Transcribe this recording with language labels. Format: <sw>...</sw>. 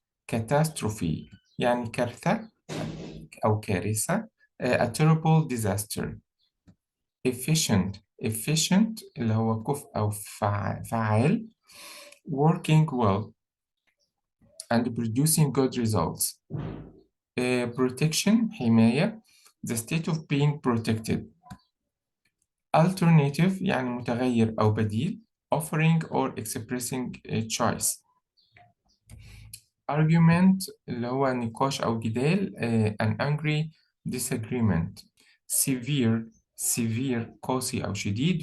<ar>catastrophe يعني كارثة أو كارثة.</ar> <en>a terrible disaster.</en> <ar>efficient اللي هو كفء أو فعال.</ar> <en>working well and producing good results. protection حماية. the state of being protected.</en> <ar>alternative يعني متغير أو بديل.</ar> <en>offering or expressing a choice.</en> <ar>argument اللي هو نقاش أو جدال.</ar> <en>an angry disagreement.</en> <ar>severe قاسي أو شديد.</ar>